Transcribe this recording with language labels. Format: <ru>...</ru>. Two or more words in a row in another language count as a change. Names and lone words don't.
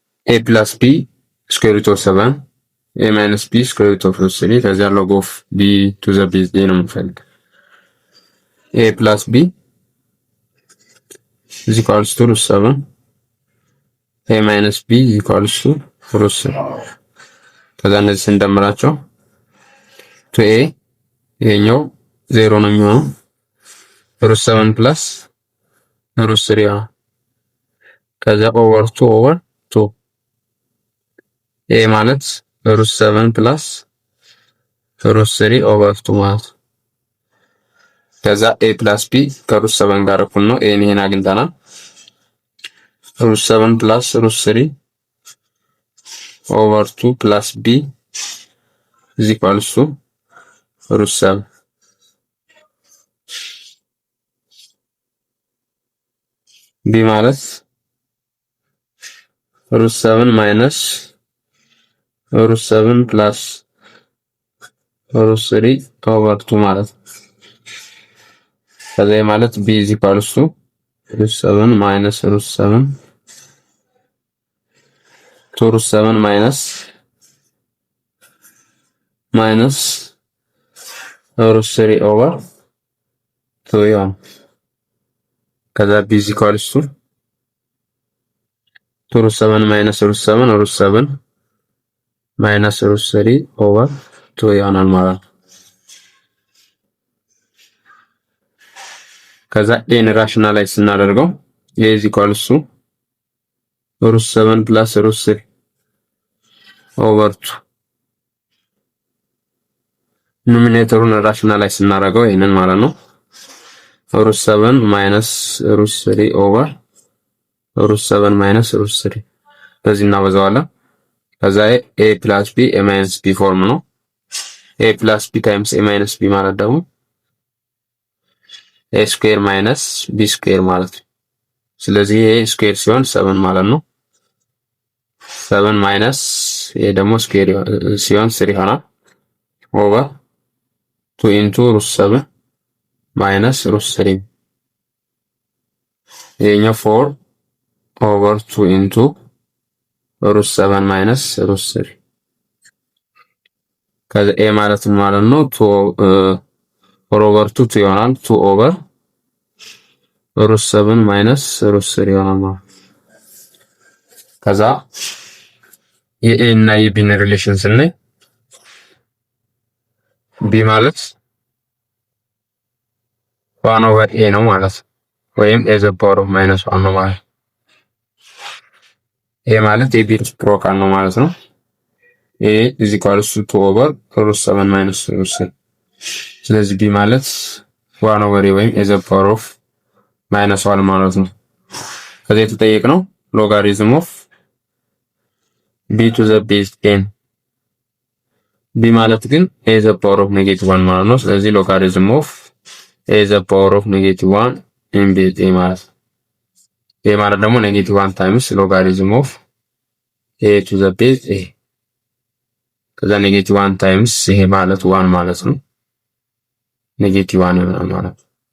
<en>a plus b square root of 7 a minus b square root of 3 ከዚያ log of b to the base a</en> <am>ነው የምፈልግ</am> <en>a plus b is equals to root 7 a minus b is equals to root 3</en> <am>ከዛ እነዚህ ስንደምራቸው 2a ይሄኛው 0 ነው የሚሆነው</am> <en>root 7 plus root 3 ነው ከዛ over 2 over 2 a ማለት root 7 plus root 3 over 2 ማለት ከዛ a plus b ከroot 7</en> <am>ጋር እኩል ነው</am> <en>a</en> <am>ይሄን አግኝተናል</am> <en>root 7 plus root 3 over 2 plus b is equals to root 7 b ማለት root 7 minus root 7 plus root 3 over 2</en> <am>ማለት ከዛ ማለት</am> <en>b is equals to root 7 minus root 7 to root 7 minus root 3 over 2 ይሆናል ከዛ b is equals to root 7 minus root 7 root 7 minus root 3 over 2</en> <am>ይሆናል ማለት ነው ከዛ n ራሽናላይዝ ስናደርገው</am> <en>a is equals to root 7 plus root 3 over 2</en> <am>ኑሜሬተሩን ራሽናላይዝ ስናደርገው ይሄንን ማለት ነው</am> <en>root 7 minus root 3 over root 7 minus root 3</en> <am>በዚህ እናበዛዋለን ከዛ</am> <en>a plus b a minus b</en> <am>ፎርም ነው</am> <en>a plus b times a minus b</en> <am>ማለት ደግሞ</am> <en>a square minus b square</en> <am>ማለት ነው ስለዚህ</am> <en>a square</en> <am>ሲሆን 7 ማለት ነው</am> <en>7 minus a ደግሞ square</en> <am>ሲሆን 3 ይሆናል</am> <en>over 2 into root 7 minus root 3 ይሄኛው 4 over 2 into root 7 minus root 3</en> <am>ከዛ a ማለት ነው 4 over 2 ይሆናል</am> <en>2 over root 7 minus root 3</en> <am>ይሆናል ከዛ የa እና የb ሪሌሽን ስናይ b ማለት</am> <en>1 over a</en> <am>ነው ማለት ወይም</am> <en>a the power of minus 1</en> <am>ነው ማለት</am> <en>a ማለት a b</en> <am>ፕሮካል ነው ማለት ነው</am> <en>a is equals to 2 over root 7 minus root 3 ስለዚህ b ማለት 1 over a ወይም a the power of minus 1</en> <am>ማለት ነው ከዚህ የተጠየቅነው</am> <en>logarithm of b to the base n b</en> <am>ማለት ግን</am> <en>a the power of -1</en> <am>ማለት ነው ስለዚህ</am> <en>logarithm of a the power of -1 in base a ማለት a</en> <am>ማለት ደግሞ</am> <en>-1 times logarithm of a to the base a ከዛ -1 times</en> <am>ይሄ ማለት 1 ማለት ነው</am> <en>-1</en> <am>ይሆናል ማለት</am>